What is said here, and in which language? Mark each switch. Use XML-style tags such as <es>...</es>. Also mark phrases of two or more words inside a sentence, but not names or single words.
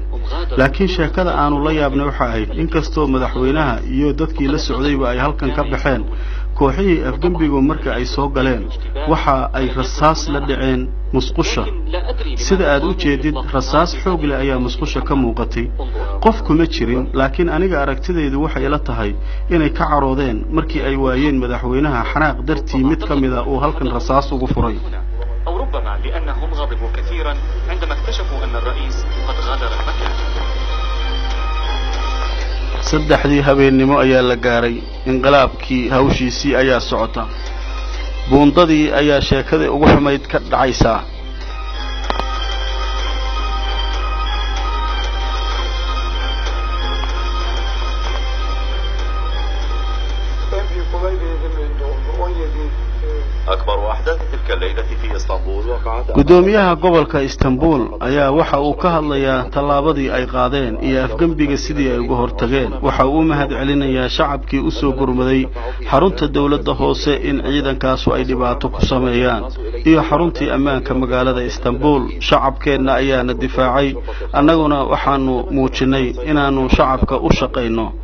<so>laakiin sheekada aanu la yaabnay waxa ahayd inkastoo madaxweynaha iyo dadkii la socdayba ay halkan ka baxeen, kooxihii afgembigu marka ay soo galeen waxa ay rasaas la dhaceen musqusha. sida aad u jeedid rasaas xoog leh ayaa musqusha ka muuqatay. qof kuma jirin, laakiin aniga aragtidaydu waxay ila tahay inay ka caroodeen markii ay waayeen madaxweynaha xanaaq dartii mid ka mid ah uu halkan rasaas ugu furay.</so> <ar>أو ربما لأنهم غضبوا كثيرا عندما اكتشفوا أن الرئيس قد غادر المكان.</ar> <so>saddexdii habeennimo ayaa la gaaray. inqilaabkii hawshiisii ayaa socota. buundadii ayaa sheekadii ugu xumayd ka dhacaysaa.</so> <ar>أكبر أحداث تلك الليلة في إسطنبول وقعت</ar> <so>gudoomiyaha gobolka Istanbul ayaa waxa uu ka hadlayaa tallaabadii ay qaadeen iyo afgambiga sidii ay uga hortageen waxa uu mahad celinayaa shacabkii u soo gurmaday xarunta dawladda hoose in ciidankaasu ay dhibaato ku sameeyaan iyo xaruntii ammaanka magaalada Istanbul shacabkeena ayaana difaacay annaguna waxaanu muujinay inaanu shacabka u shaqeyno</so>